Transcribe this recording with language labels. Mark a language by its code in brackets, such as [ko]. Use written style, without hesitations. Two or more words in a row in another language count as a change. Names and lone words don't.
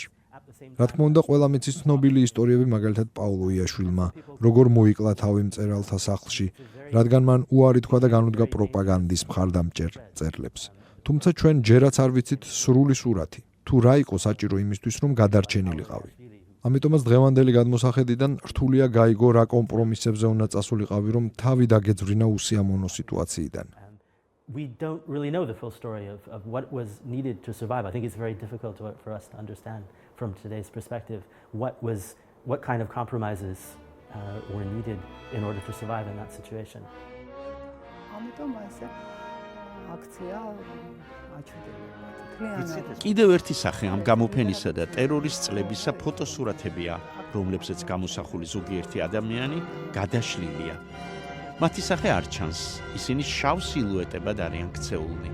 [ka] რა თქმა უნდა, ყველა მიცის ცნობილი ისტორიები, მაგალითად პაულო იაშვილმა, როგორ მოიკლა თავი მწერალთა სახლში, რადგან მან უარი თქვა და განუდგა პროპაგანდის მხარდამჭერ წერლებს. თუმცა ჩვენ ჯერაც არ ვიცით სრული სურათი, თუ რა იყო საჭირო იმისთვის, რომ გადარჩენილიყავი. ამიტომაც დღევანდელი გადმოსახედიდან რთულია გაიგო რა კომპრომისებზე უნდა წასულიყავი, რომ თავი დაგეძვριნა უსიამოვნო სიტუაციიდან. [en] We don't really know the full story of what was needed to survive. I think it's very difficult for us to understand from today's perspective what kind of compromises were needed in order to survive in that situation. [ka] ამიტომ ესე აქცია კიდევ ერთი სახე ამ გამოფენისა და ტერორის წლებისა ფოტოსურათებია, რომლებზეც გამოსახული ზოგიერთი ადამიანი გადაშლილია. მათი სახე არ ჩანს, ისინი შავ სილუეტებად არიან ქცეულნი.